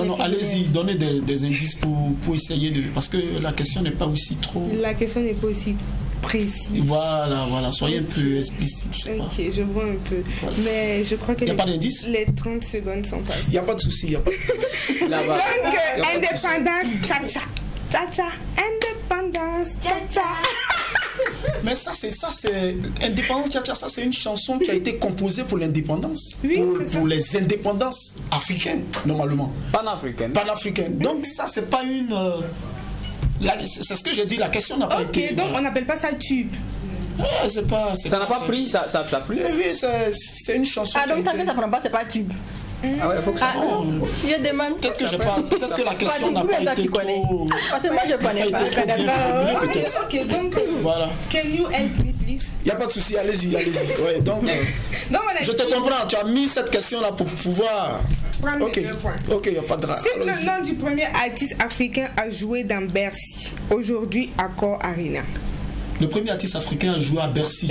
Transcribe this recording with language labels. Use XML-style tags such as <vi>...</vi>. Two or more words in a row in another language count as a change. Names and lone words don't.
<fr>Non, allez-y, donnez des indices pour essayer de... Parce que la question n'est pas aussi trop... La question n'est pas aussi précise. Voilà, soyez un peu explicite, je sais pas. Ok, je vois un peu. Voilà. Mais je crois que y a pas d'indice? Les 30 secondes sont passées. Il n'y a pas de souci, il n'y a pas de problème. Donc, indépendance, cha-cha. Cha-cha, indépendance, cha-cha. Mais ça c'est indépendance cha-cha, ça c'est une chanson qui a été composée pour l'indépendance, pour les indépendances africaines normalement. Panafricaines. Donc ça c'est pas une c'est ce que j'ai dit, la question n'a pas été. Ok, donc on n'appelle pas ça tube. C'est pas. Ça n'a pas pris, ça a pris. Oui, c'est une chanson. Ah donc tant que ça prend pas, c'est pas tube. Ah ouais, faut que ça. Je demande. Peut-être que la question n'a pas été trop. Parce que moi je connais pas. Peut-être. Ok, donc voilà.</fr> <en>Can you help me please?</en> <fr>Il n'y a pas de souci, allez-y. Ouais, donc je te comprends, tu as mis cette question là pour pouvoir. Ok, il n'y a pas de drame. C'est le nom du premier artiste africain à jouer dans Bercy, aujourd'hui Accor Arena. Le premier artiste africain à jouer à Bercy.</fr>